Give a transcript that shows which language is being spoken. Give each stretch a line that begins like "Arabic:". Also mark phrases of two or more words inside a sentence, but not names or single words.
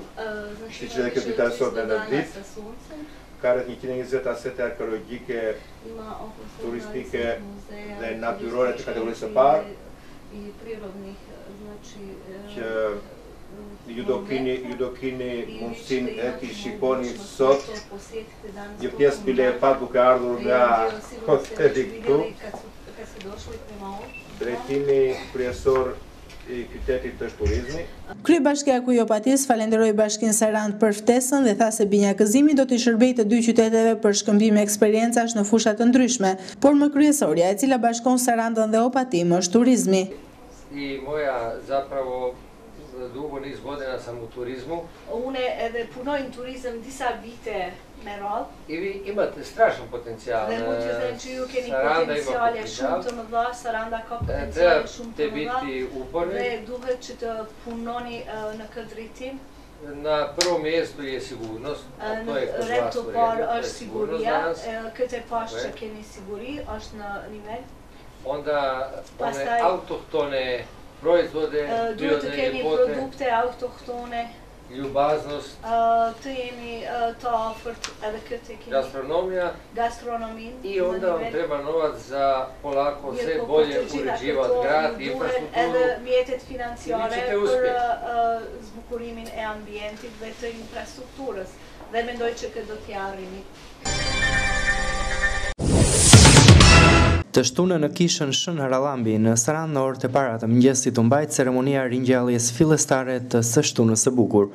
Albanian: Shti që dhe këtë ditë sot në ditë, ka rreth 120 asete arkeologjike, turistike dhe natyrore të kategorisë së parë, që ju do keni mundësin e t'i shikoni sot një pjesë bile e pat duke ardhur nga hoteli këtu, drejtimi kryesor i qytetit të turizmi. Kryebashkiaku i Opatisë falenderoi Bashkinë Sarandë për ftesën dhe tha se binjakëzimi do t'i shërbejë të dy qyteteve për shkëmbim eksperiencash në fusha të ndryshme, por më kryesorja e cila bashkon Sarandën dhe Opatim është turizmi.
Croatian: I moja zapravo dugo niz godina sam u turizmu.
Albanian: Une edhe punoj në turizëm disa vite me radhë.
Croatian: I vi imate strašan potencijal.
Albanian: Dhe mund të them që ju keni potenciale shumë të mëdha, Saranda ka potenciale shumë të mëdha. Dhe duhet që të punoni në këtë drejtim.
Croatian: Na prvo mjestu je sigurnost.
Albanian: Rep të parë është siguria, këtë e pashë që keni siguri, është në nivel.
Croatian: Onda one autohtone proizvode,
Albanian: duhet të keni produkte autohtone,
Croatian: ljubaznost,
Albanian: të jemi të afërt edhe këtë e keni. Gastronomin.
Croatian: I onda vam treba novac za polako sve bolje uređivat grad, infrastrukturu.
Albanian: Edhe mjetet financiare për zbukurimin e ambientit dhe të infrastrukturës. Dhe mendoj që këtë do t'ja arrini. Të shtunën në kishën Shën Harallambi në Sarandë në orët e para të mëngjesit u mbajt ceremonia ringjalljes fillestare të së shtunës së bukur.